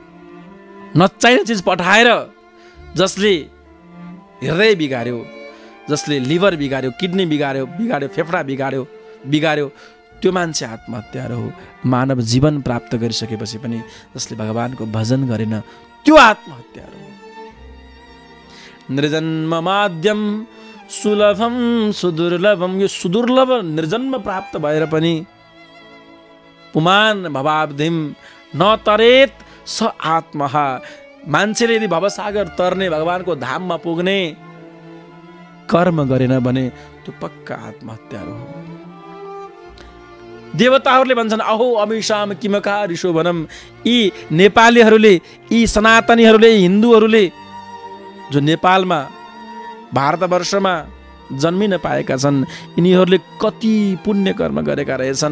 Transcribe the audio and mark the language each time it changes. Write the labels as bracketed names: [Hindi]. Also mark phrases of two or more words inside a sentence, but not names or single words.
[Nepali] नचाहिने चिज पठाएर जसले हृदय बिगार्यो, जसले लिभर बिगार्यो, किडनी बिगार्यो, फेफडा बिगार्यो, त्यो मान्छे आत्महत्यारो हो। मानव जीवन प्राप्त गरिसकेपछि पनि जसले भगवानको भजन गरेन त्यो आत्महत्यारो हो। [Sanskrit] निर्जन्म माध्यम सुलभम सुदुर्लभम, [Nepali] यो सुदुर्लभ निर्जन्म प्राप्त भएर पनि [Sanskrit] पुमान भवाब्धिम न तरेत स आत्महा, [Nepali] मान्छेले यदि भवसागर तर्ने भगवानको धाममा पुग्ने कर्म गरेन भने त्यो पक्का आत्महत्यारो हो। देवताहरूले भन्छन् [Sanskrit] अहो अमिषाम किमका ऋषो भनम, [Nepali] यी नेपालीहरूले, यी सनातनीहरूले, हिन्दूहरूले जो नेपालमा भारतवर्षमा जन्मिन पाएका छन् यिनीहरूले कति पुण्य कर्म गरेका रहेछन्।